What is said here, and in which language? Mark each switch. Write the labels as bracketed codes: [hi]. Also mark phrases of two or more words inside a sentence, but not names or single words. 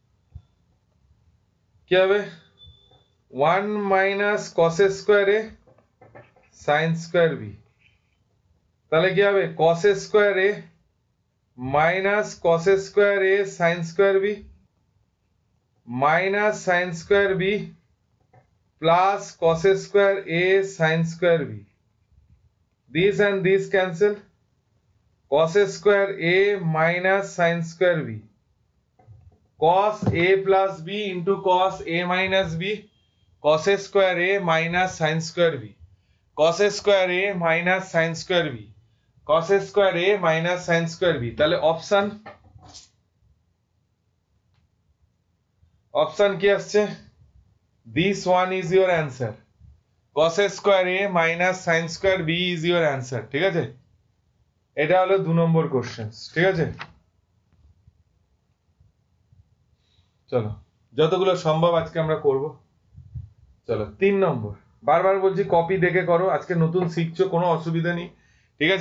[bn] কি হবে [en] 1 minus cos square a sin square b, [bn] তাহলে কি হবে [en] cos square a minus cos square a sin square b minus sin square b plus cos square a sin square b, this and this cancel, cos square a minus sin স্কয়ার b cos a plus b into cos a minus b, cos a square a minus sin square b, cos a square a minus sin square b, cos a square a minus sin square b। [bn] তাহলে অপশন কি আসছে? [en] This one is your answer. cos a square a minus sin square b is your answer, [bn] ঠিক আছে? এটা হলো 2 নম্বর কোশ্চেন, ঠিক আছে? চলো যতগুলো সম্ভব আজকে আমরা করব। চলো 3 নম্বর, বারবার বলছি কপি দেখে করো, আজকে নতুন শিখছো কোনো অসুবিধা নেই, ঠিক আছে?